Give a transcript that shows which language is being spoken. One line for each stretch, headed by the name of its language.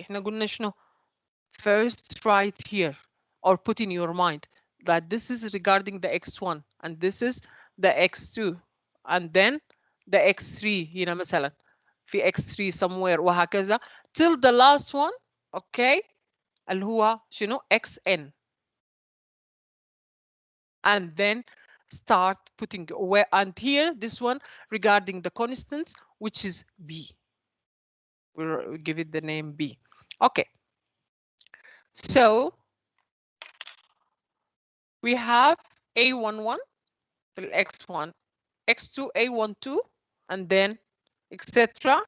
Arabic: احنا قلنا شنو?
English: First write here or put in your mind that this is regarding the x1 and this is the x2 and then the x3
Arabic: هنا مثلا في
English: x3 somewhere
Arabic: وهكذا
English: till the last one. Okay,
Arabic: اللي هو شنو?
English: xn. And then start putting where, and here this one regarding the constants, which is b. We'll give it the name b. Okay, so we have a11 x1, x2 a12, and then etc.